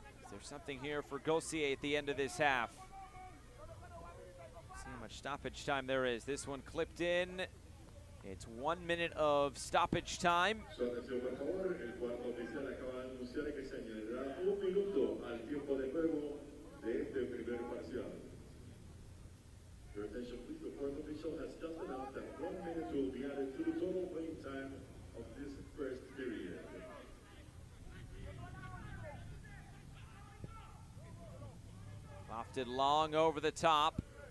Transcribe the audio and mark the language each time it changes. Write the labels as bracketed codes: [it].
[en] There's something here for Gosier at the end of this half. See how much stoppage time there is. This one clipped in. It's 1 minute of stoppage time. [es] Su atención, por favor. El cuarto oficial acaba de anunciar que se añadirá un minuto al tiempo de juego de este primer parcial. [en] Your attention, please. The fourth official has just announced that 1 minute will be added to the total playing time of this first period. Lofted long over the top.